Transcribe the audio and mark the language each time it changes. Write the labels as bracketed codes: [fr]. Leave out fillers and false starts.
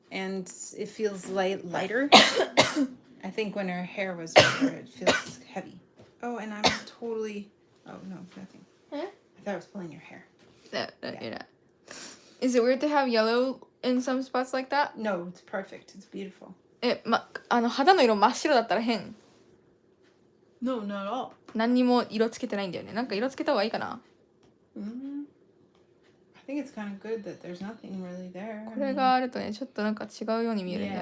[en] and it feels lighter. I think when her hair was bigger, it feels heavy. Oh, and I'm totally. Oh no, nothing. Huh? I thought I was pulling your hair. That, Yeah. you're not. Is it weird to have yellow in some spots like that? No, it's perfect. It's beautiful. [ja] 肌の色真っ白だったら変。 [en] No, not at all. [ja] 何にも色つけてないんだよね。なんか色つけた方がいいかな。 [en] I think it's kind of good that there's nothing really there. [ja] これがあるとね、ちょっとなんか違うように見えるんだよ